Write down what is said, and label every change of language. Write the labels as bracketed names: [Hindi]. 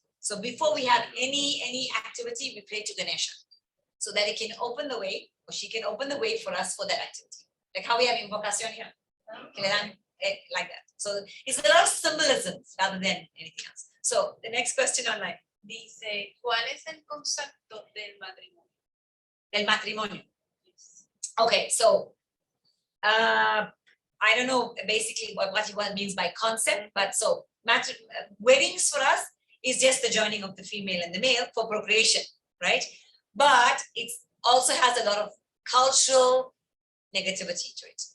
[English] So before we have any activity, we pray to Ganesha so that it can open the way, or she can open the way for us for that activity. Like how we have invocation here. [Spanish] Que le dan [English] like that. So it's a lot of symbolisms rather than anything else. So the next question online. [Spanish] Dice, ¿cuál es el concepto del matrimonio? El matrimonio. [English] Okay, so I don't know basically what he means by concept, but so weddings for us is just the joining of the female and the male for procreation, right? But it also has a lot of cultural negativity to it.